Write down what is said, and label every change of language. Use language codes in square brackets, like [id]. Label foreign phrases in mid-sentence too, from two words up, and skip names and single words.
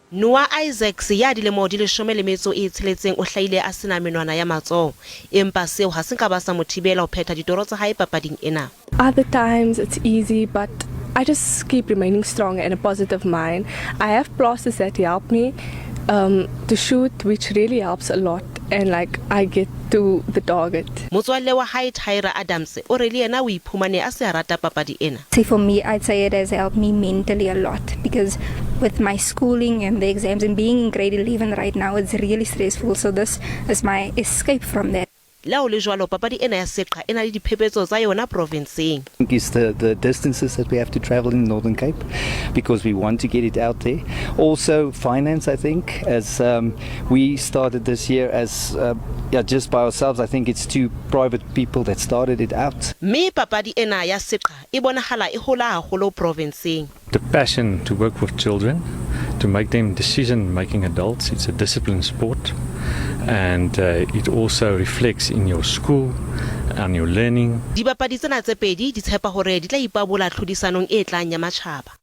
[st] Noah Isaacs ya dilemo di 16 o hlaile a sena menwana ya matsoho empa seo ha se ka ba sa mothibela ho phetha ditoro tsa hae papading ena. [en] Other times it's easy, but I just keep remaining strong and a positive mind. I have plasters that help me to shoot, which really helps a lot, and like I get to the target. [st] Motswalle wa hae Tyra Adams o re le yena o iphumane a se a rata papadi ena. [en] So for me, I'd say it has helped me mentally a lot, because with my schooling and the exams and being in grade 11 right now, it's really stressful. So this is my escape from that. [st] La o le jwalo papadi ena ya Seqha ena le diphephetso tsa yona provinceng. [en] Is the distances that we have to travel in Northern Cape, because we want to get it out there. Also finance, I think, as we started this year as just by ourselves. I think it's 2 private people that started it out. [st] Me papadi ena ya Seqha e bonahala e hola haholo provinceng. [en] The passion to work with children, to make them decision-making adults. It's a disciplined sport, and it also reflects in your school and your learning. [st] Dibapadi tsena tse pedi di tshepa hore di tla ipabola tlhodisanong e tlang ya matjhaba.